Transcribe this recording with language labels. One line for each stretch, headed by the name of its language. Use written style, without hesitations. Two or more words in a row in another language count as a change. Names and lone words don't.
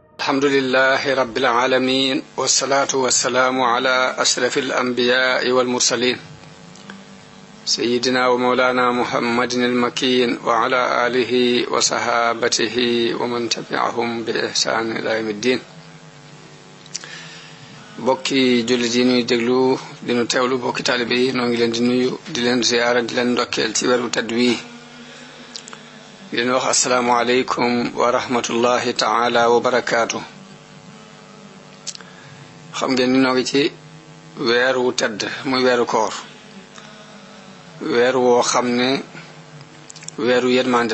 Arabic: الحمد لله رب العالمين والصلاة والسلام على أشرف الأنبياء والمرسلين سيدنا ومولانا محمد المكين وعلى آله وصحابته ومن تبعهم بإحسان إلى يوم الدين
Wolof: bokki jullit yi ñuy déglu dinu teewlu bokki taalibe yi noo ngi leen di nuyu di leen ziyaara di leen ndokkeel ci weeru tedd wi di leen wax
Arabic: السلام عليكم ورحمة الله تعالى وبركاته
Wolof: xam ngeen ni noo ngi ci weeru tedd muy weeru koor weer woo xam ne weeru yërmande